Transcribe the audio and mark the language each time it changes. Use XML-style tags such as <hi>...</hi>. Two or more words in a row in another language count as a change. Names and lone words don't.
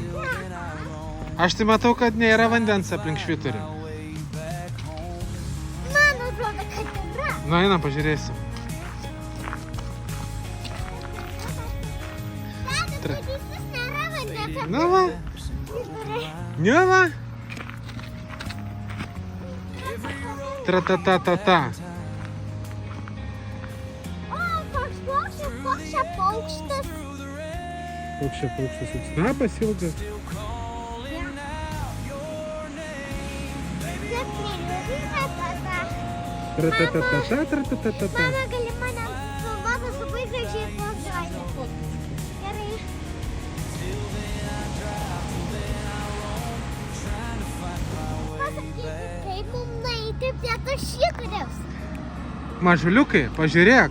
<lt>Aš tai matau, kad nėra vandens aplink švyturį. Man atrodo, kad yra. Nu, einam pažiūrėsim. Tadas, teisus nėra vandens Nu va, švyturį. ne va. Tra-ta-ta-ta-ta. O, koks čia paukštas. Koks čia paukštas, toks snapas ilgas. Tra-ta-ta-ta-ta, tra-ta-ta-ta-ta. Mama, gali mane filmuotas labai gražiai pozuoti. Gerai. Pasakykit, kaip mums nueiti prie to švyturiaus. Mažuliukai, pažiūrėk.</lt>